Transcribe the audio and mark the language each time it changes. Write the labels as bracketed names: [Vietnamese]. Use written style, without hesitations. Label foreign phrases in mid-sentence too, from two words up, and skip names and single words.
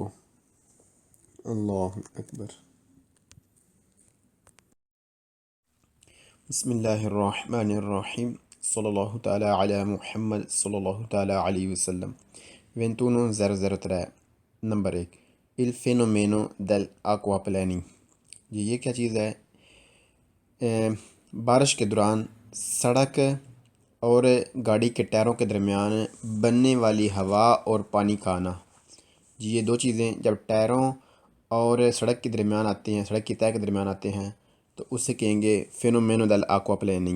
[Arabic] اللہ اکبر۔ بسم اللہ الرحمن الرحیم، صلی اللہ تعالی علی محمد صلی اللہ تعالی علیہ وسلم۔ [Urdu] 21.003 نمبر 1، [Italian] il fenomeno dell'acquaplaning، [Urdu] جی یہ کیا چیز ہے؟ بارش کے دوران سڑک اور گاڑی کے ٹائروں کے درمیان بننے والی ہوا اور پانی کا آنا، جی یہ دو چیزیں جب ٹائروں اور سڑک کے درمیان آتے ہیں، سڑک کی تہہ کے درمیان آتے ہیں، تو اسے کہیں گے [Italian] fenomeno dell'acquaplaning.